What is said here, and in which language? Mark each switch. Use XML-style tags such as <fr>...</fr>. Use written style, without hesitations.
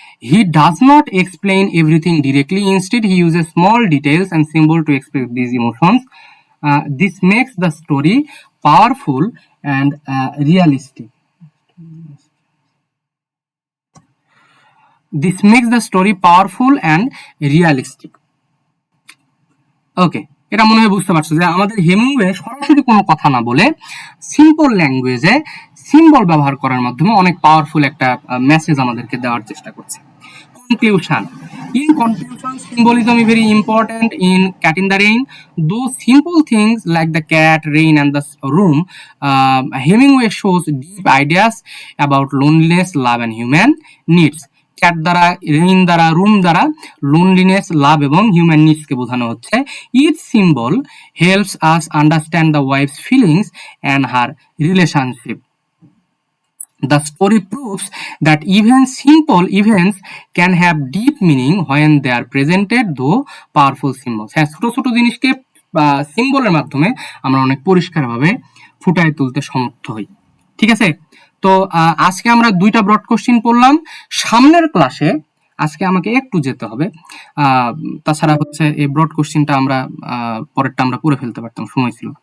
<en>He does not explain everything directly. Instead, he uses small details and symbols to express these emotions. This makes the story powerful and realistic. This makes the story powerful and realistic. Okay.</en> <bn>এটা মনে হয় বুঝতে পারছো যে আমাদের Hemingway সরাসরি কোনো কথা না বলে সিম্পল ল্যাঙ্গুয়েজে সিম্বল ব্যবহার করার মাধ্যমে অনেক পাওয়ারফুল একটা মেসেজ আমাদেরকে দেওয়ার চেষ্টা করছে।</bn> <en>Conclusion. In conclusion, symbolism is very important in Cat in the Rain. Those simple things like the cat, rain, and the room, Hemingway shows deep ideas about loneliness, love, and human needs.</en> <bn>Cat দ্বারা, rain দ্বারা, room দ্বারা loneliness, লাভ এবং human নিডসকে বোঝানো হচ্ছে।</bn> <en>Each symbol helps us understand the wife's feelings and her relationship. The story proves that even simple events can have deep meaning when they are presented through powerful symbols.</en> <bn>হ্যাঁ, ছোট ছোট জিনিসকে সিম্বলের মাধ্যমে আমরা অনেক পরিষ্কারভাবে ফুটায় তুলতে সমর্থ হই। ঠিক আছে, তো আজকে আমরা 2টা ব্রড কোশ্চিন পড়লাম। সামনের ক্লাসে আজকে আমাকে একটু যেতে হবে, তাছাড়া হচ্ছে এই ব্রড কোশ্চিনটা আমরা পরেরটা আমরা পড়ে ফেলতে পারতাম, সময় ছিল।</bn>